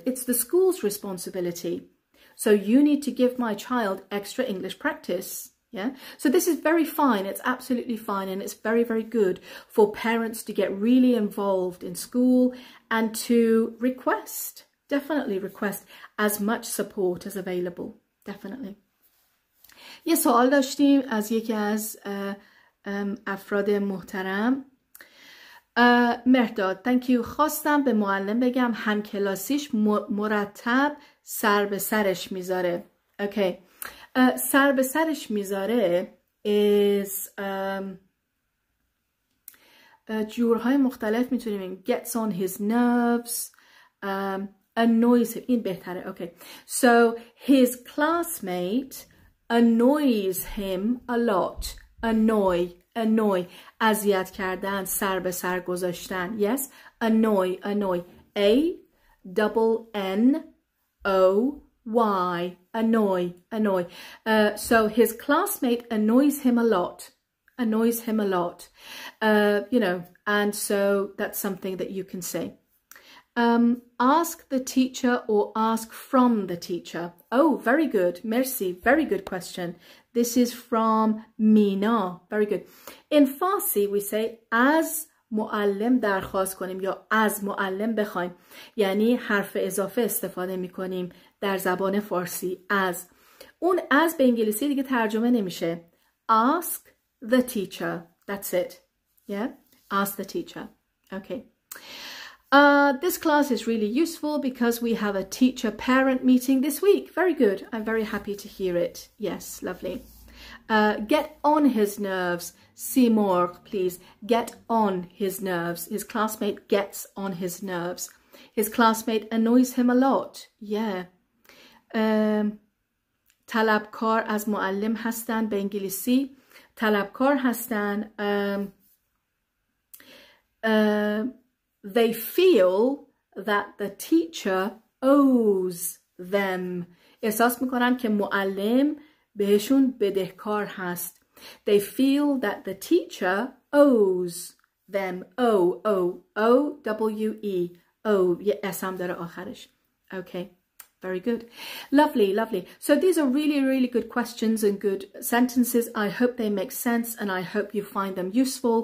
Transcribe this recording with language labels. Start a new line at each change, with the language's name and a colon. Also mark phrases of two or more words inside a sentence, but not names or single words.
English: It's the school's responsibility. So you need to give my child extra English practice. Yeah. So this is very fine. It's absolutely fine. And it's very, very good for parents to get really involved in school and to request, definitely request as much support as available. Definitely.
Persian: یه سوال داشتیم از یکی از افراد محترم.
English: مهرداد thank you.
Persian: خواستم به معلم بگم همکلاسیش مرتب سر به سرش میذاره.
English: Okay.
Persian: سر به سرش میذاره
English: is
Persian: جورهای مختلف میتونیم
English: gets on his nerves, annoys him.
Persian: این بهتره.
English: Okay. So his classmate annoys him a lot. Annoy.
Persian: اذیت کردن، سر به سر گذاشتن.
English: Yes. Annoy. A-N-N-O-Y. Annoy. So his classmate annoys him a lot. You know, and so that's something that you can say. Ask the teacher or ask from the teacher. Oh, very good. Merci. Very good question. This is from Mina. Very good. In Farsi, we say
Persian: از معلم درخواست کنیم یا از معلم بخوایم. یعنی حرف اضافه استفاده می کنیم در زبان فارسی. از. اون از به انگلیسی دیگه ترجمه نمیشه.
English: Ask the teacher. That's it. Yeah? Ask the teacher. Okay. This class is really useful because we have a teacher-parent meeting this week. Very good. I'm very happy to hear it. Yes, lovely. Get on his nerves. Seymour, please. Get on his nerves. His classmate gets on his nerves. His classmate annoys him a lot. Yeah.
Persian: طلبکار از معلم هستن به انگلیسی. طلبکار هستن.
English: They feel that the teacher owes them.
Persian: احساس میکنن که معلم بهشون بدهکار هست.
English: They feel that the teacher owes them. O-W-E.
Persian: یه S هم داره آخرش.
English: Okay. Very good. Lovely, lovely. So these are really, really good questions and good sentences. I hope they make sense and I hope you find them useful.